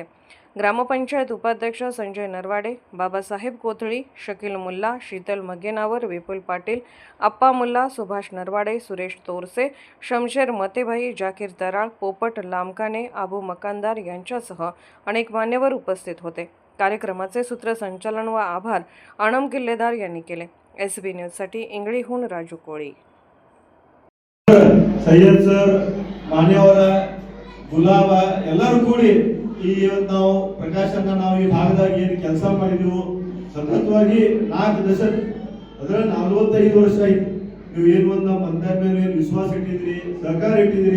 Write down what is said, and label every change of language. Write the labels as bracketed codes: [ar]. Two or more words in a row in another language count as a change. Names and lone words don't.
[mr] ग्रामपंचायत उपाध्यक्ष संजय नरवाडे, बाबासाहेब कोथळी, शकील मुल्ला, शीतल मगेनावर, विपुल पाटील, अप्पा मुल्ला, सुभाष नरवाडे, सुरेश तोरसे, शमशेर मतेभाई, जाकीर तराळ, पोपट लामकाने, आबू मकानदार यांच्यासह अनेक मान्यवर उपस्थित होते. कार्यक्रमाचे सूत्रसंचालन व आभार अणम किल्लेदार यांनी केले. SB न्यूजसाठी इंगळीहून राजू कोळी. [kn] ಸೈಯದ್ ಸರ್, ಮಾನ್ಯವರ, ಗುಲಾಬ ಎಲ್ಲರೂ ಕೂಡಿ ಇವತ್ತು ನಾವು ಪ್ರಕಾಶನ ನಾವು ಈ ಭಾಗದಾಗ ಏನು ಕೆಲಸ ಮಾಡಿದೆವು ಸತತವಾಗಿ 4 ದಶಕ ಅದರ 45 ವರ್ಷ ಆಯ್ತು. ನೀವು ಏನು ಒಂದು ನಮ್ಮ ಮಂತ್ರಿ ಮೇಲೆ ಏನು ವಿಶ್ವಾಸ ಇಟ್ಟಿದ್ರಿ, ಸಹಕಾರ ಇಟ್ಟಿದ್ರಿ.